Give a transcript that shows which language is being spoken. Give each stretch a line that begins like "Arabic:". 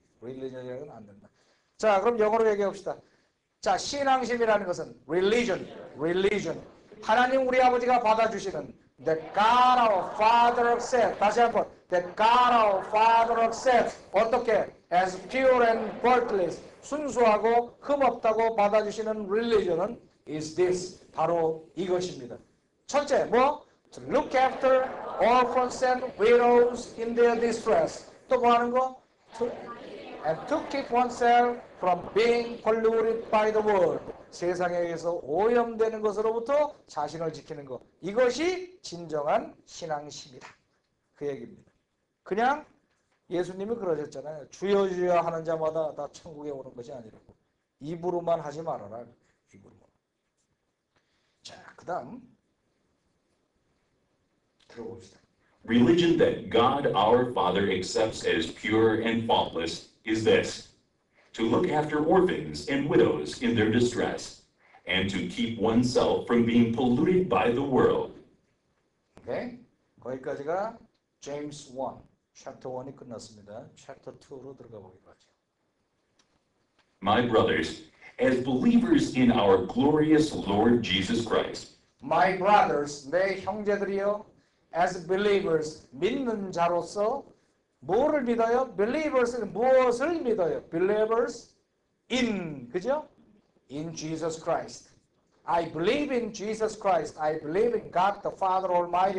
Korean: religion이라는 건 안 된다. 자, 그럼 영어로 얘기해봅시다. 자, 신앙심이라는 것은 religion. 하나님 우리 아버지가 받아주시는
English: the God our Father accept.
Korean: 다시 한번
English: the God our Father accept.
Korean: 어떻게?
English: as pure and faultless.
Korean: 순수하고 흠없다고 받아주시는 religion은
English: is this.
Korean: 바로 이것입니다. 첫째, 뭐?
English: to look after orphans and widows in their distress.
Korean: 또 뭐 하는 거?
English: And to keep oneself from being polluted by the world.
Korean: 세상에 의해서 오염되는 것으로부터 자신을 지키는 것. 이것이 진정한 신앙심이다. 그 얘기입니다. 그냥 예수님이 그러셨잖아요. 주여 주여 하는 자마다 다 천국에 오는 것이 아니라고. 입으로만 하지 말아라. 입으로만. 자, 그 다음 들어봅시다.
English: Religion that God our Father accepts as pure and faultless is this: to look after orphans and widows in their distress, and to keep oneself from being polluted by the world.
Korean: 오케이? 거기까지가 James 1, chapter 1이 끝났습니다. chapter 2로 들어가 보기로 하죠.
English: My brothers, as believers in our glorious Lord Jesus Christ, My brothers,
Korean: 내 형제들이여,
English: as believers,
Korean: 믿는 자로서 뭐를 믿어요? believers는 무엇을 믿어요?
English: believers in,
Korean: 그죠?
English: in Jesus Christ. I believe in Jesus Christ. I believe in God the Father Almighty.